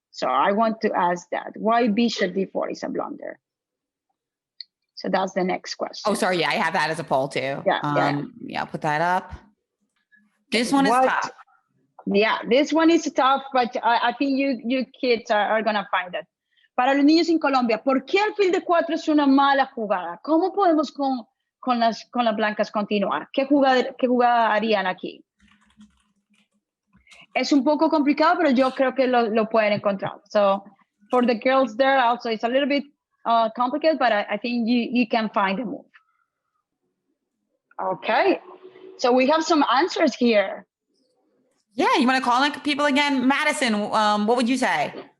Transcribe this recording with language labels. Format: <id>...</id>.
<en>So I want to ask that. Why bishop d4 is a blunder? So that's the next question. Oh, sorry. Yeah, I have that as a poll too. Yeah, I'll put that up. This one is tough. Yeah, this one is tough, but I think you kids are going to find it.</en> <es>Para los niños en Colombia, ¿por qué alfil de 4 es una mala jugada? ¿Cómo podemos con las blancas continuar? ¿Qué jugada harían aquí? Es un poco complicado, pero yo creo que lo pueden encontrar.</es> <en>So for the girls there also, it's a little bit complicated, but I think you can find a move. Okay. So we have some answers here. Yeah, you want to call in people again? Madison, what would you say?</en>